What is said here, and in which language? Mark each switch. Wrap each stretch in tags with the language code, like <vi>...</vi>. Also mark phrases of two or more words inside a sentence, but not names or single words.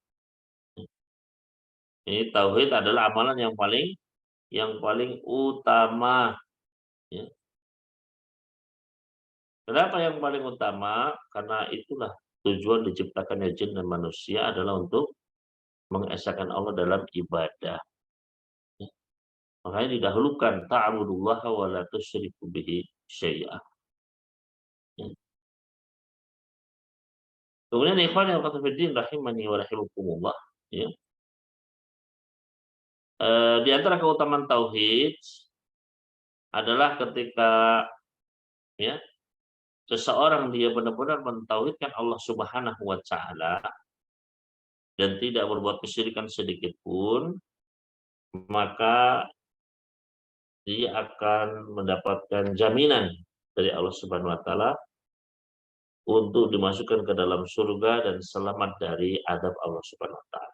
<id>Ini tauhid adalah amalan yang paling utama. Ya. Kenapa yang paling utama? Karena itulah tujuan diciptakannya jin dan manusia adalah untuk mengesahkan Allah dalam ibadah. Ya. Makanya didahulukan</id> <ar>تعبدوا الله ولا تشركوا به شيئا.</ar> <id>Ya. Kemudian ikhwan yang fillah</id> <ar>رحمني ورحمكم الله,</ar> <id>ya. Di antara keutamaan tauhid adalah ketika ya seseorang dia benar-benar mentauhidkan Allah</id> <ar>سبحانه وتعالى</ar> <id>dan tidak berbuat kesyirikan sedikit pun, maka dia akan mendapatkan jaminan dari Allah</id> <ar>سبحانه وتعالى</ar> <id>untuk dimasukkan ke dalam surga dan selamat dari adab Allah</id> <ar>سبحانه وتعالى.</ar>